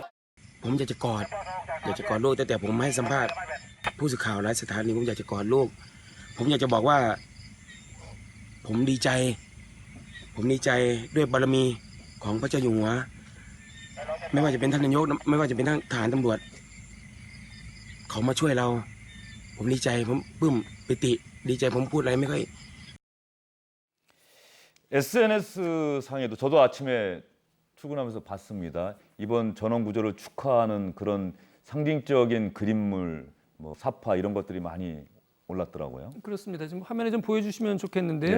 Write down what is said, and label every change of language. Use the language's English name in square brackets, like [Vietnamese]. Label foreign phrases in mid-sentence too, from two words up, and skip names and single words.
[Thai] ผมอยากจะกอดลูกแต่ผมให้สัมภาษณ์ผู้สื่อข่าวหลายสถานีผมอยากจะกอดลูกผมอยากจะบอกว่าผมดีใจด้วยบารมีของพระเจ้าอยู่หัวไม่ว่าจะเป็นท่านนายกไม่ว่าจะเป็นทหารตำรวจเขามาช่วยเราผมดีใจผมปลื้มปิติดีใจผมพูดอะไรไม่ค่อย [Korean] SNS 상에도 저도 아침에 출근하면서 봤습니다. 이번 전원 구조를 축하하는 그런 상징적인 그림물, 뭐 사파 이런 것들이 많이 올랐더라고요. 그렇습니다. 지금 화면에 좀 보여주시면 좋겠는데요.